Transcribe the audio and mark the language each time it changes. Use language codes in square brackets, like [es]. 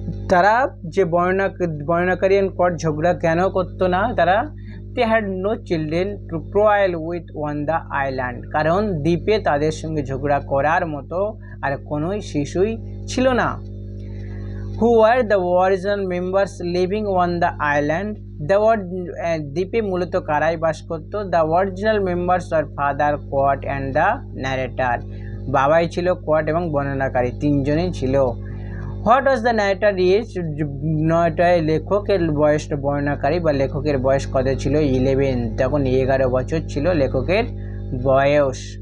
[bn] তারা যে বর্ণনাকারী অ্যান্ড কোয়াড ঝগড়া কেন করতো না? [en] তারা they had no children to quarrel with on the island. [bn] কারণ দ্বীপে তাদের সঙ্গে ঝগড়া করার মতো আর কোনো শিশুই ছিল না। [en] Who were the original members living on the island? [bn] দ্বীপে মূলত কারাই বাস করতো? [en] The original members are father, quad and the narrator. [bn] বাবাই ছিল, কোয়াড এবং বর্ণনাকারী, 3 জনই ছিল। [en] What was the narrator age? [bn] নয়টায় লেখকের বয়স, বর্ণনাকারী বা লেখকের বয়স কত ছিল? 11। তখন 11 বছর ছিল লেখকের বয়স।